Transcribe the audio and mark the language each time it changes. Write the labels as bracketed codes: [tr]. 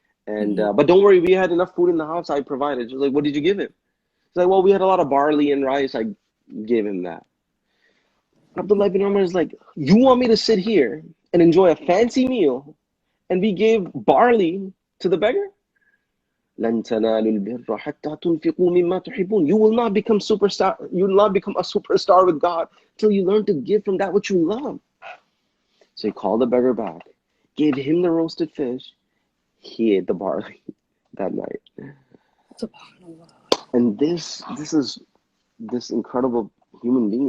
[en] And but don't worry, we had enough food in the house. I provided. She's like, what did you give him? He's like, well, we had a lot of barley and rice. I gave him that. Abdullah bin Umar is like, you want me to sit here and enjoy a fancy meal and we gave barley to the beggar? [ar] لن تنالوا البر حتى تنفقوا مما تحبون. [en] You will not become superstar. You will not become a superstar with God till you learn to give from that which you love. So he called the beggar back, gave him the roasted fish. He ate the barley that night. SubhanAllah. And this is this incredible human being.